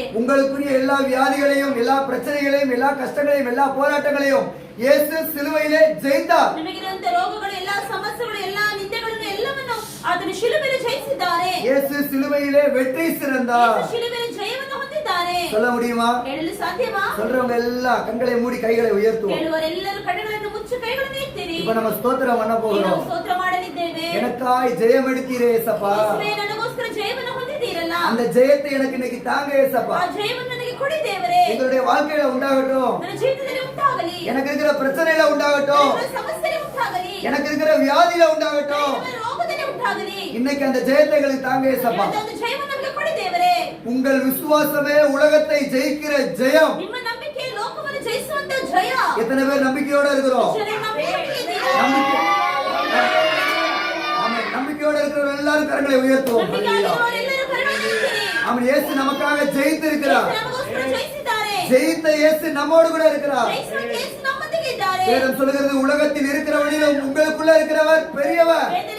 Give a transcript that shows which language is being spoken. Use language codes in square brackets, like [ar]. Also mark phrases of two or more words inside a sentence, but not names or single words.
[ta] உங்களுக்குரிய எல்லா வியாதிகளையும், எல்லா பிரச்சனைகளையும், எல்லா கஷ்டங்களையும், எல்லா போராட்டங்களையும் இயேசு சிலுவையிலே ಜಯಿத்தார். [kn] ನಿಮಗಿರುವಂತ ರೋಗಗಳು, ಎಲ್ಲಾ ಸಮಸ್ಯೆಗಳು, ಎಲ್ಲಾ ನಿಂದೆಗಳನ್ನು ಎಲ್ಲವನ್ನು ಆತನು ಶಿಲುಬೆಯಲ್ಲಿ ಜಯಿಸಿದ್ದಾರೆ. [ta] இயேசு சிலுவையிலே வெற்றி சிறந்தார். [kn] ಶಿಲುಬೆಯಲ್ಲಿ ಜಯವನ್ನು ಹೊಂದಿದ್ದಾರೆ. [ta] சொல்ல முடியுமா? [kn] ಹೇಳಲು ಸಾಧ್ಯವಾ? [ta] சொல்றவங்க எல்லாம் கண்களை மூடி கைகளை உயர்த்துவோம். [kn] ಹೇಳುವರೆಲ್ಲರೂ ಕಣ್ಣುಗಳನ್ನು ಮುಚ್ಚಿ ಕೈಗಳನ್ನು ಎತ್ತಿರಿ. [ta] இப்ப நம்ம ஸ்தோத்திரம் பண்ண போகிறோம். [kn] ಸ್ತೋತ್ರ ಮಾಡಲಿದ್ದೇವೆ. [ta] எனக்காய் ஜெயம் எடுத்தீரே ஏசப்பா. [kn] ಯೇಸುವೇ, ನನಗೋಸ್ಕರ ಜಯವನ್ನು ಹೊಂದಿದ್ದೀರಲ್ಲ, [ta] அந்த ஜெயத்தை எனக்கு இன்னைக்கு தாங்க ஏசப்பா. [kn] ಆ ಜಯವನ್ನು ನನಗೆ ಕೊಡಿ ದೇವರೇ. [ta] எங்களுடைய வாழ்க்கையில உண்டாகட்டும். [kn] ನನ್ನ ಜೀವಿತದಲ್ಲಿ ಉಂಟಾಗಲಿ. [ta] எனக்கு இருக்கிற பிரச்சனையில உண்டாகட்டும். [kn] ನನ್ನ ಸಮಸ್ಯೆಯಲ್ಲಿ ಉಂಟಾಗಲಿ. [ta] எனக்கு இருக்கிற வியாதியில உண்டாகட்டும். [kn] ನನ್ನ ರೋಗದಲ್ಲಿ ಉಂಟಾಗಲಿ. [ta] இன்னைக்கு அந்த ஜெயத்தை எங்களுக்கு தாங்க ஏசப்பா. [kn] அந்த ಜಯವನ್ನು ನಮಗೆ ಕೊಡಿ ದೇವರೇ. [ta] உங்கள் விசுவாசமே உலகத்தை ஜெயிக்கிற ஜெயம். [kn] ನಿಮ್ಮ ನಂಬಿಕೆ ಲೋಕವನ್ನು ಜಯಿಸುವಂತ ಜಯ. [ta] எத்தனை பேர் நம்பிக்கையோட இருக்கிறோம்? நம்பிக்கையோட இருக்கிற எல்லாரும் கரங்களை உயர்த்துவோம். அவன் இயேசு நமக்காக ஜெயித்து இருக்கிறார். ஜெயித்த இயேசு நம்மோடு கூட இருக்கிறார். வேதம் சொல்லுகிறது, உலகத்தில் இருக்கிறவனிலும் உங்களுக்குள்ள இருக்கிறவர் பெரியவர்.